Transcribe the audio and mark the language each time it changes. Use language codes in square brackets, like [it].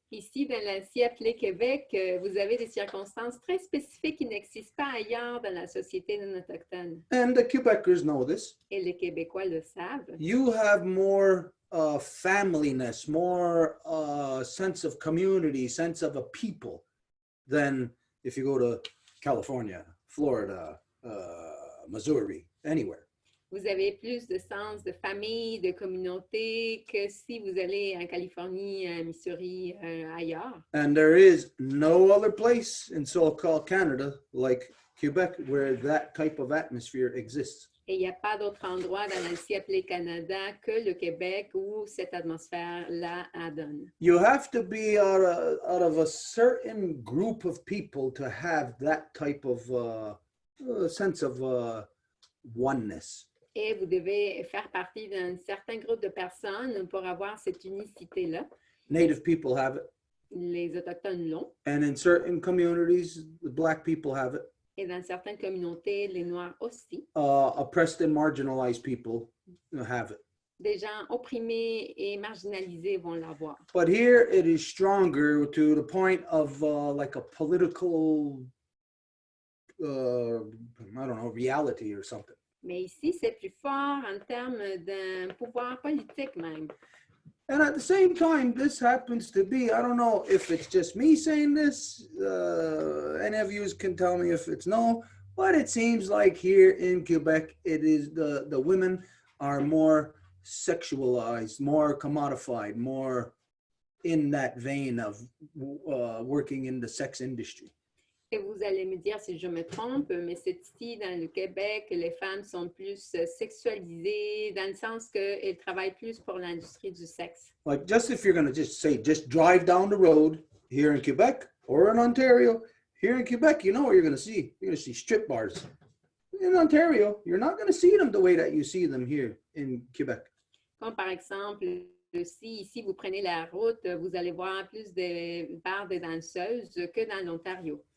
[fr] Ici, dans l'ancien appelé Québec, vous avez des circonstances très spécifiques qui n'existent pas ailleurs dans la société non autochtone. [en] And the Quebecers know this. [fr] Et les Québécois le savent. [en] You have more familyness, more sense of community, sense of a people than if you go to California, Florida, Missouri, anywhere. [fr] Vous avez plus de sens de famille, de communauté que si vous allez en Californie, en Missouri, ailleurs. [en] And there is no other place in so-called Canada like Quebec where that type of atmosphere exists. [fr] Et il n'y a pas d'autre endroit dans l'ancien appelé Canada que le Québec où cette atmosphère-là donne. [en] You have to be out of a certain group of people to have that type of sense of oneness. [fr] Et vous devez faire partie d'un certain groupe de personnes pour avoir cette unicité-là. [en] Native people have it. [fr] Les Autochtones l'ont. [en] And in certain communities, the Black people have it. [fr] Et dans certaines communautés, les Noirs aussi. [en] Oppressed and marginalized people have it. [fr] Des gens opprimés et marginalisés vont l'avoir. [en] But here it is stronger to the point of like a political, I don't know, reality or something. [fr] Mais ici, c'est plus fort en termes d'un pouvoir politique même. [en] And at the same time, this happens to be, I don't know if it's just me saying this, any of you can tell me if it's no, but it seems like here in Quebec, it is the women are more sexualized, more commodified, more in that vein of working in the sex industry. [fr] Et vous allez me dire si je me trompe, mais c'est ici dans le Québec que les femmes sont plus sexualisées dans le sens qu'elles travaillent plus pour l'industrie du sexe. [en] Like just if you're going to just drive down the road here in Quebec or in Ontario, here in Quebec, you know what you're going to see. You're going to see strip bars. In Ontario, you're not going to see them the way that you see them here in Quebec. [fr] Comme par exemple, si ici vous prenez la route, vous allez voir plus de bars de danseuses que dans l'Ontario.